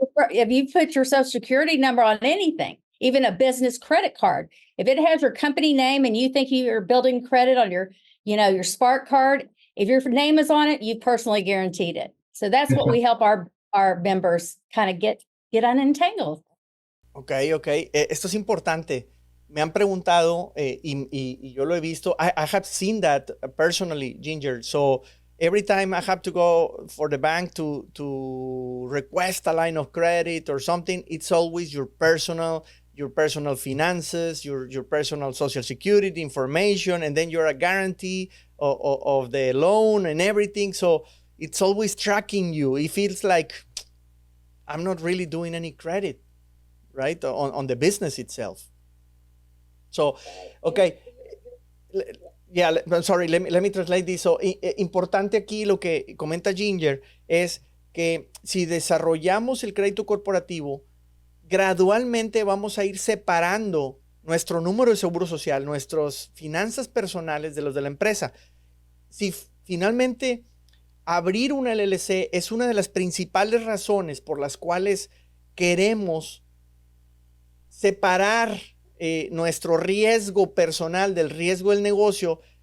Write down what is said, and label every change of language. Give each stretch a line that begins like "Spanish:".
English: If you put your social security number on anything, even a business credit card, if it has your company name and you think you're building credit on your Spark card, if your name is on it, you personally guaranteed it. So that's what we help our members kind of get unentangled.
Spanish: Ok. Esto es importante. Me han preguntado y yo lo he visto.
English: I have seen that personally, Ginger. So every time I have to go for the bank to request a line of credit or something, it's always your personal finances, your personal social security information, and then you're a guarantee of the loan and everything. So it's always tracking you. It feels like I'm not really doing any credit, right, on the business itself. So, okay. Yeah, I'm sorry, let me translate this.
Spanish: So, importante aquí lo que comenta Ginger es que si desarrollamos el crédito corporativo, gradualmente vamos a ir separando nuestro número de seguro social, nuestras finanzas personales de los de la empresa. Si finalmente abrir una LLC es una de las principales razones por las cuales queremos separar nuestro riesgo personal del riesgo del negocio.